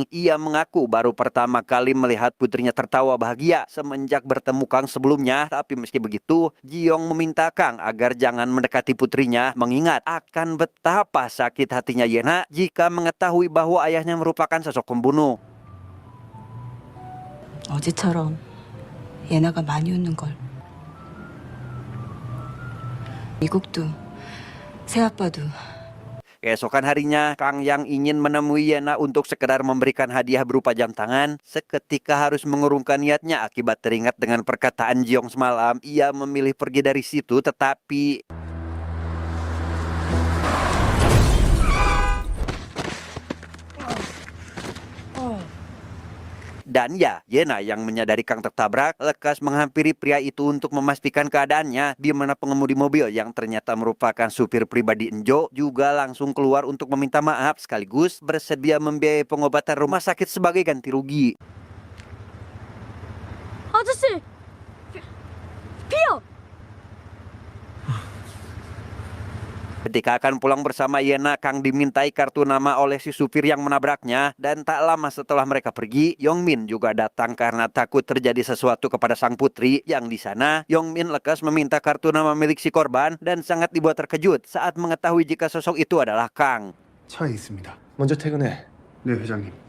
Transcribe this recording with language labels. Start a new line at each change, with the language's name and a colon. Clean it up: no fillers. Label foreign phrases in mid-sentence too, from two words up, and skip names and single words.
Indonesian: Ia mengaku baru pertama kali melihat putrinya tertawa bahagia semenjak bertemu Kang sebelumnya. Tapi meski begitu, Jiong meminta Kang agar jangan mendekati putrinya, mengingat akan betapa sakit hatinya Yena jika mengetahui bahwa ayahnya merupakan sosok pembunuh.
Korean: 어제처럼 예나가 많이 웃는 걸. 미국도 새아빠도.
Indonesian: Keesokan harinya, Kang yang ingin menemui Yena untuk sekedar memberikan hadiah berupa jam tangan, seketika harus mengurungkan niatnya akibat teringat dengan perkataan Jiong semalam. Ia memilih pergi dari situ, tetapi dan ya, Yena yang menyadari Kang tertabrak, lekas menghampiri pria itu untuk memastikan keadaannya, di mana pengemudi mobil yang ternyata merupakan supir pribadi Enjo juga langsung keluar untuk meminta maaf sekaligus bersedia membiayai pengobatan rumah sakit sebagai ganti rugi.
Korean: 아저씨! 비어!
Indonesian: Ketika akan pulang bersama Yena, Kang dimintai kartu nama oleh si supir yang menabraknya. Dan tak lama setelah mereka pergi, Yongmin juga datang karena takut terjadi sesuatu kepada sang putri. Yang di sana, Yongmin lekas meminta kartu nama milik si korban dan sangat dibuat terkejut saat mengetahui jika sosok itu adalah Kang.
Korean: 차에 있습니다. 먼저 퇴근해. 네, 회장님.